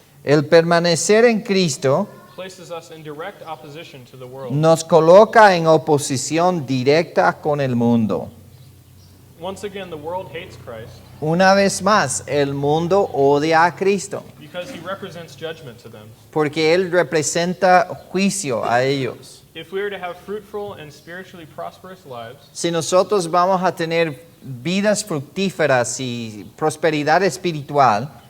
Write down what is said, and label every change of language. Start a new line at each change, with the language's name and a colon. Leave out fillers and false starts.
Spanish: El permanecer en Cristo
English: places us in direct opposition to the world.
Spanish: nos coloca en oposición directa con el mundo.
English: Once again, the world hates Christ
Spanish: Una vez más, el mundo odia a Cristo
English: because He represents judgment to them.
Spanish: porque Él representa juicio a ellos.
English: If we are to have fruitful and spiritually prosperous lives,
Spanish: Si nosotros vamos a tener vidas fructíferas y prosperidad espiritual,